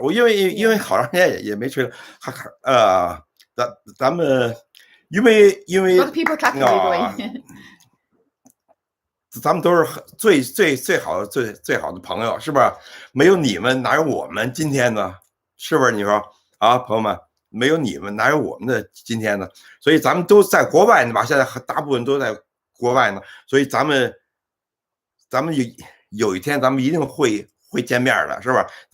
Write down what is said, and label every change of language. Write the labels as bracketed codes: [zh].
[zh] 我因为好长时间也没吹了，咱们因为 [en] A lot of people clapping away. [zh] 咱们都是最好的朋友，是不是？没有你们哪有我们今天呢？是不是？你说啊，朋友们，没有你们哪有我们的今天呢？所以咱们都在国外呢吧？现在大部分都在国外呢，所以咱们有一天咱们一定会见面的，是吧？